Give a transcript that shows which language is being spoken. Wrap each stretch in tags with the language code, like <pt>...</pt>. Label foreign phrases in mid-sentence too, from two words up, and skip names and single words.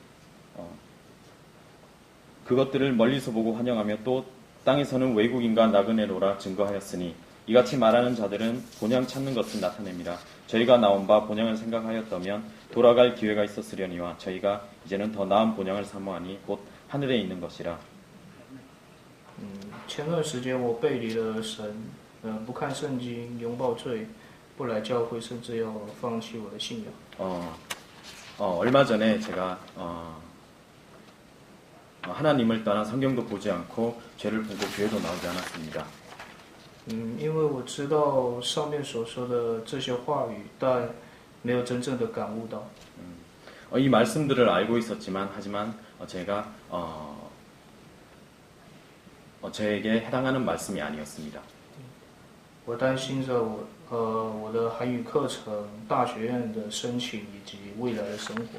<ko>그것들을 멀리서 보고 환영하며 또 땅에서는 외국인과 나그네로라 증거하였으니 이같이 말하는 자들은 본향 찾는 것을 나타냅니다. 저희가 나온 바 본향을 생각하였다면 돌아갈 기회가 있었으려니와 저희가 이제는 더 나은 본향을 사모하니 곧 하늘에 있는 것이라.</ko> <zh>前段时间我背离了神，不看圣经，拥抱罪，不来教会，甚至要放弃我的信仰。</zh> <ko>얼마 전에 제가 하나님을 떠나 성경도 보지 않고 죄를 보고 교회도 나오지 않았습니다.</ko> <zh>因为我知道上面所说的这些话语，但没有真正的感悟到。</zh> <ko>이 말씀들을 알고 있었지만 하지만 제가 저에게 해당하는 말씀이 아니었습니다.</ko> <zh>我担心着我的韩语课程、大学院的申请以及未来的生活。</zh>